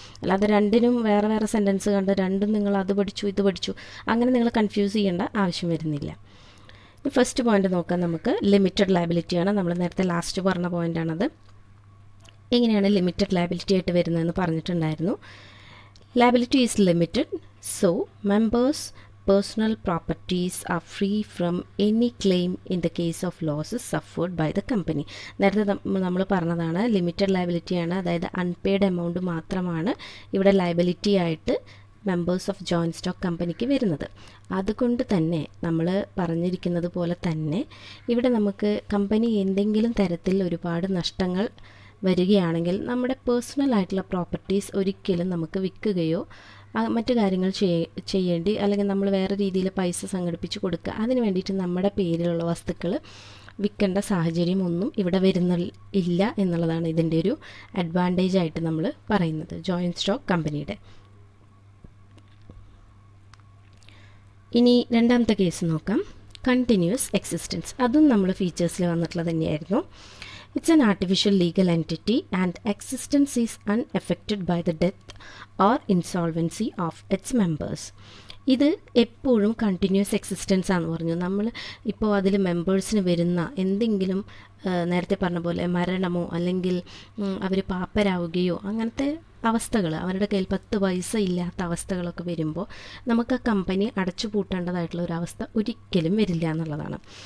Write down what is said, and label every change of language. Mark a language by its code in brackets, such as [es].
[ml] അല്ലാതെ രണ്ടിനും വേറെ വേറെ സെൻറ്റൻസ് കണ്ട് രണ്ടും നിങ്ങൾ അത് പഠിച്ചു ഇത് പഠിച്ചു അങ്ങനെ നിങ്ങൾ കൺഫ്യൂസ് ചെയ്യേണ്ട ആവശ്യം വരുന്നില്ല. ഫസ്റ്റ് പോയിന്റ് നോക്കാം നമുക്ക്. ലിമിറ്റഡ് ലയബിലിറ്റിയാണ്. നമ്മൾ നേരത്തെ ലാസ്റ്റ് പറഞ്ഞ പോയിൻ്റാണത്. എങ്ങനെയാണ് ലിമിറ്റഡ് ലയബിലിറ്റി ആയിട്ട് വരുന്നതെന്ന് പറഞ്ഞിട്ടുണ്ടായിരുന്നു. [en] Liability is limited, so members personal properties are free from any claim in the case of losses suffered by the company. [ml] നേരത്തെ നമ്മൾ പറഞ്ഞതാണ് ലിമിറ്റഡ് ലയബിലിറ്റിയാണ്, അതായത് അൺപെയ്ഡ് എമൗണ്ട് മാത്രമാണ് ഇവിടെ ലയബിലിറ്റി ആയിട്ട് മെമ്പേഴ്സ് ഓഫ് ജോയിൻറ്റ് സ്റ്റോക്ക് കമ്പനിക്ക് വരുന്നത്. അതുകൊണ്ട് തന്നെ നമ്മൾ പറഞ്ഞിരിക്കുന്നത് പോലെ തന്നെ ഇവിടെ നമുക്ക് കമ്പനി എന്തെങ്കിലും തരത്തിൽ ഒരുപാട് നഷ്ടങ്ങൾ വരികയാണെങ്കിൽ നമ്മുടെ പേഴ്സണൽ ആയിട്ടുള്ള പ്രോപ്പർട്ടീസ് ഒരിക്കലും നമുക്ക് വിൽക്കുകയോ മറ്റു കാര്യങ്ങൾ ചെയ്യേണ്ടി അല്ലെങ്കിൽ നമ്മൾ വേറെ രീതിയിൽ പൈസ സംഘടിപ്പിച്ച് കൊടുക്കുക, അതിന് വേണ്ടിയിട്ട് നമ്മുടെ പേരിലുള്ള വസ്തുക്കൾ വിൽക്കേണ്ട സാഹചര്യം ഒന്നും ഇവിടെ ഇല്ല എന്നുള്ളതാണ് ഇതിൻ്റെ ഒരു അഡ്വാൻറ്റേജ് ആയിട്ട് നമ്മൾ പറയുന്നത് ജോയിൻറ്റ് സ്റ്റോക്ക് കമ്പനിയുടെ. ഇനി രണ്ടാമത്തെ കേസ് നോക്കാം. Continuous existence. അതും നമ്മൾ ഫീച്ചേഴ്സിൽ വന്നിട്ടുള്ളത് തന്നെയായിരുന്നു. [en] It's an artificial legal entity and existence is unaffected by the death or insolvency of its members. [ml] ഇത് എപ്പോഴും കണ്ടിന്യൂസ് എക്സിസ്റ്റൻസ് ആണെന്ന് പറഞ്ഞു. നമ്മൾ ഇപ്പോൾ അതിൽ മെമ്പേഴ്സിന് വരുന്ന എന്തെങ്കിലും നേരത്തെ പറഞ്ഞ പോലെ മരണമോ അല്ലെങ്കിൽ അവർ പാപ്പരാവുകയോ അങ്ങനത്തെ അവസ്ഥകൾ, അവരുടെ കയ്യിൽ 10 പൈസ ഇല്ലാത്ത അവസ്ഥകളൊക്കെ വരുമ്പോൾ നമുക്ക് ആ കമ്പനി അടച്ചു പൂട്ടേണ്ടതായിട്ടുള്ള ഒരു അവസ്ഥ ഒരിക്കലും വരില്ല എന്നുള്ളതാണ്.